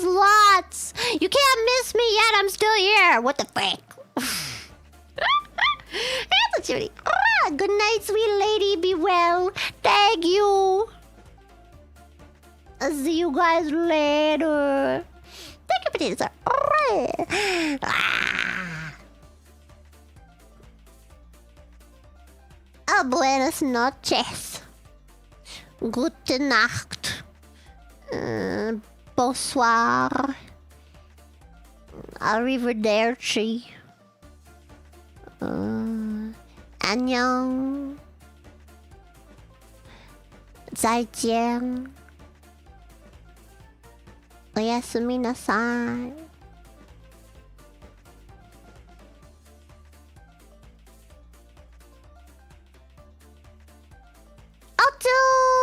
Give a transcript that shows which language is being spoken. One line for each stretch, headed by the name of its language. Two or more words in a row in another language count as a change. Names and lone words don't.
English: Lots. You can't miss me yet. I'm still here. What the frick? Judy. Good night, sweet lady. Be well. Thank you. I'll see you guys later. Thank you, potatoes.
Spanish: Buenas noches.
German: Gute Nacht. Bonsoir.
Italian: Arrivederci. Annyeong.
Chinese: 再见.
Japanese: おやすみなさい.
English: I'll do